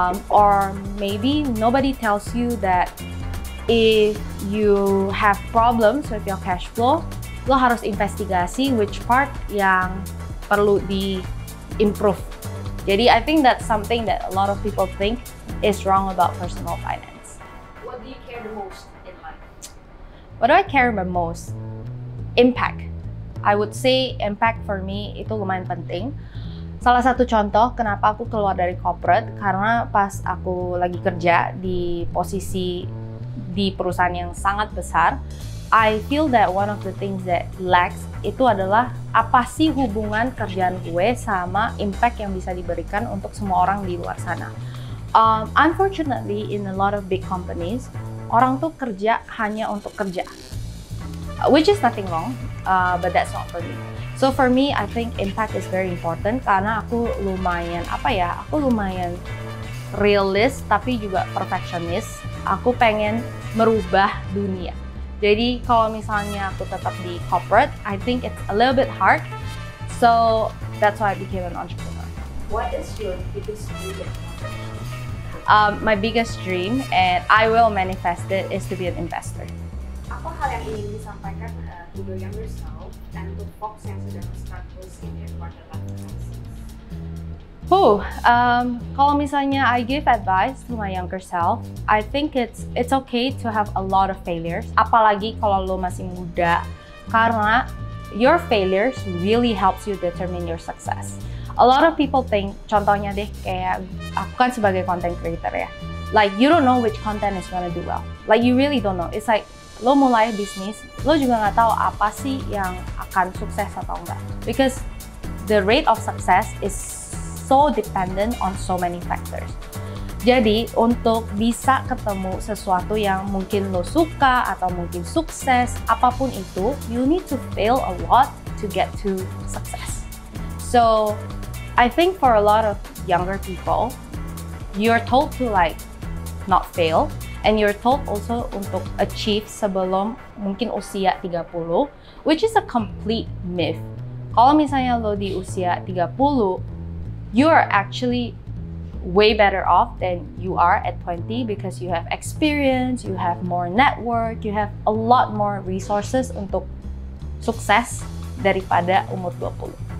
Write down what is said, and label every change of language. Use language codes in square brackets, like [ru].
[en] Or maybe nobody tells you that if you have problems with your cash flow, [id] lo harus investigasi [en] which part [id] yang perlu di-improve. [en] Jadi I think that's something that a lot of people think is wrong about personal finance. What do you care the most in life? What do I care the most? Impact. I would say impact for me [id] itu lumayan penting. Salah satu contoh kenapa aku keluar dari corporate, karena pas aku lagi kerja di posisi di perusahaan yang sangat besar, [en] I feel that one of the things that lacks [id] itu adalah apa sih hubungan kerjaan gue sama impact yang bisa diberikan untuk semua orang di luar sana. [en] Unfortunately, in a lot of big companies, [id] orang tuh kerja hanya untuk kerja, [en] which is nothing wrong, but that's not for me. So for me, I think impact is very important [id] karena aku lumayan realist tapi juga perfectionist. Aku pengen merubah dunia. Jadi kalau misalnya aku tetap di corporate, [en] I think it's a little bit hard. So that's why I became an entrepreneur. What is your biggest dream? My biggest dream, and I will manifest it, is to be an investor. [id] Apa hal yang ingin disampaikan [en] to the younger self dan to folks [id] yang sudah [en] struggles in their quarter life crisis? [id] Kalau misalnya [en] I give advice to my younger self, I think it's okay to have a lot of failures. [id] Apalagi kalau lo masih muda, karena [en] your failures really helps you determine your success. A lot of people think, [id] contohnya deh, kayak aku kan sebagai content creator ya, [en] like you don't know which content is gonna do well. Like you really don't know. It's like [id] lo mulai bisnis, lo juga nggak tahu apa sih yang akan sukses atau enggak. [en] Because the rate of success is so dependent on so many factors. [id] Jadi untuk bisa ketemu sesuatu yang mungkin lo suka atau mungkin sukses, apapun itu, [en] you need to fail a lot to get to success. So I think for a lot of younger people, you're told to like not fail, and you're told also [id] untuk achieve sebelum mungkin usia 30, [en] which is a complete myth. [id] Kalau misalnya lo di usia 30, [en] you are actually way better off than you are at 20 because you have experience, you have more network, you have a lot more resources [id] untuk sukses daripada umur 20.